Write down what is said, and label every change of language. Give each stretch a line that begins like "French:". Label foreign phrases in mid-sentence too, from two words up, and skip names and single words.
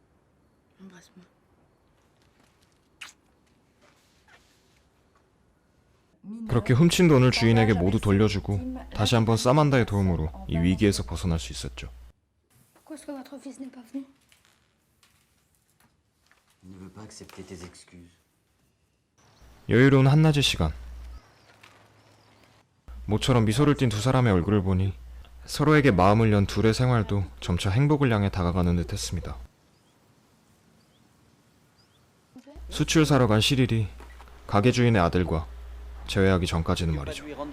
Korean: 그렇게 훔친 돈을 주인에게 모두 돌려주고 다시 한번 사만다의 도움으로 이 위기에서 벗어날 수 있었죠.
French: Il ne veut pas accepter tes excuses.
Korean: 여유로운 한낮의 시간. 모처럼 미소를 띤 두 사람의 얼굴을 보니 서로에게 마음을 연 둘의 생활도 점차 행복을 향해 다가가는 듯 했습니다. 수출 사러 간 시릴이 가게 주인의 아들과 재회하기 전까지는 말이죠.